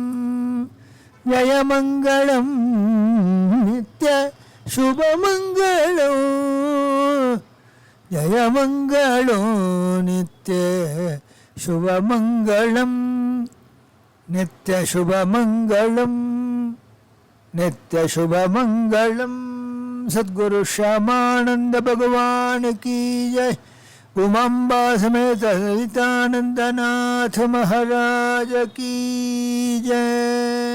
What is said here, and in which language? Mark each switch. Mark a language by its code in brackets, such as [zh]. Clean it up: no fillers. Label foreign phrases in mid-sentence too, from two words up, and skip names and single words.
[sa] जयमङ्गलं नित्य शुभमङ्गलो जयमङ्गलो नित्य शुभमङ्गलं नित्य शुभमङ्गलं नित्य शुभमङ्गलं. [hi] सद्गुरु श्यामानंद भगवान की जय. उमांबा समेत ललितानंदनाथ महाराज की जय.